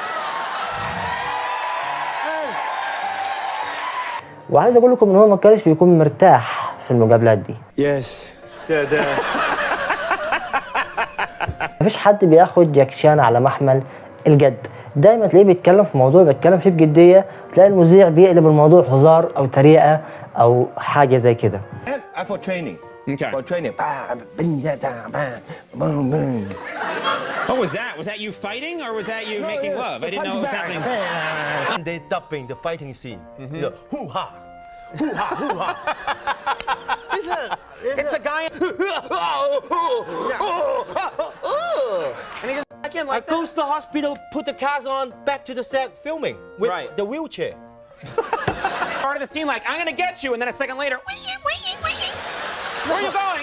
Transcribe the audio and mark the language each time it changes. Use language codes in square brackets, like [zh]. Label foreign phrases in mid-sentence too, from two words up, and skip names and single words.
[ar] وعايز اقول لكم ان هو ما كانش بيكون مرتاح في المقابلات دي. [en] Yes. [ar] مفيش حد بياخد جاكي شان على محمل الجد. دايما تلاقيه بيتكلم في موضوع بيتكلم فيه بجديه، تلاقي المذيع بيقلب الموضوع هزار او تريقه او حاجه زي كده. [en] And for training. Okay. For training. What was that? Was that you fighting or was that you making love? I didn't know what was happening. And they dubbing the fighting scene. You know, hoo-ha. Hoo-ha, hoo-ha. It's a guy. And he just back in I like goes to the hospital, put the cast on, back to the set filming with Right. the wheelchair. part of the scene like, I'm gonna get you, and then a second later, where are you going?